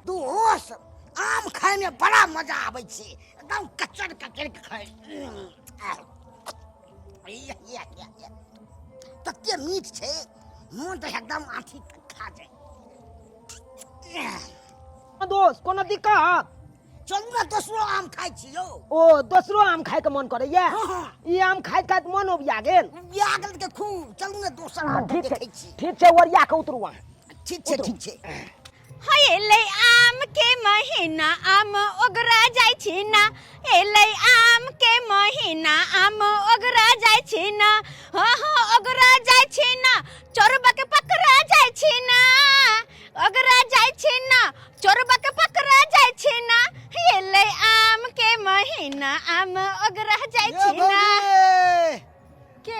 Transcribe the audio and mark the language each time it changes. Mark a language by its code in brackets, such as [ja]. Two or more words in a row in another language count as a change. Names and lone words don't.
[mai] दोस्त आम खाए में बड़ा मजा आवे छे एकदम कचर कचर के खाए तत्ते मीठ छे मन तो एकदम आँखी खा जाए दोस्त कोनो दिक्कत चलू ना दूसरो आम खाए छी यो ओ दोसरो आम खाए के मन करे ये हाँ हाँ ई आम खाइत खाइत मन उबिया गेल यागल के खूब चलू ना दोसर आम ठीक देखै छै छी ठीक छै ओरिया के उतरू वहाँ ठीक छै एलै आम के महीना आम ओगरा जाइ छी ना एलै आम के महीना आम ओगरा जाइ छी ना हाँ ओगरा जाइ छी ना चोरबा के पकड़ा जाइ छी ना ओगरा जाइ छी ना चोरबा के पकड़ा जाइ छी ना एलै आम के महीना आम ओगरा जाइ छी ना के